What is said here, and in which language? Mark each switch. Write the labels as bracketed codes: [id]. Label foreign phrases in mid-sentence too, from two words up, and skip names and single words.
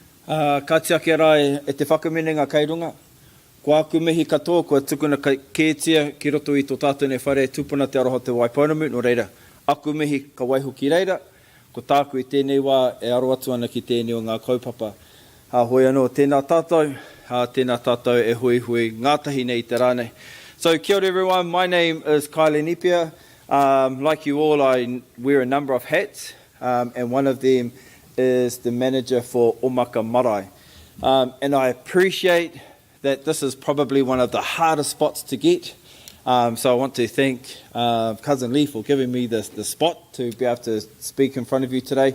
[mi] Ka tiake rai e te whakaminenga kei runga. Ko aku mihi katoa, kua tukuna kētia ki roto i tō tātou nei whare tūpuna te aroha te Waipounamu, no reira. Aku mihi ka waiho ki reira, ko tāku i tēnei wā e aro atu ana ki tēnei o ngā kaupapa. Hoi anō, tēnā tātou e hui hui, ngātahi nei te rānei. [en] So, [mi] kia ora [en] everyone, my name is Kiley Nepia. Like you all, I wear a number of hats, and one of them is the manager for Omaka Marae. And I appreciate that this is probably one of the hardest spots to get. So I want to thank Cousin Lee for giving me the spot to be able to speak in front of you today.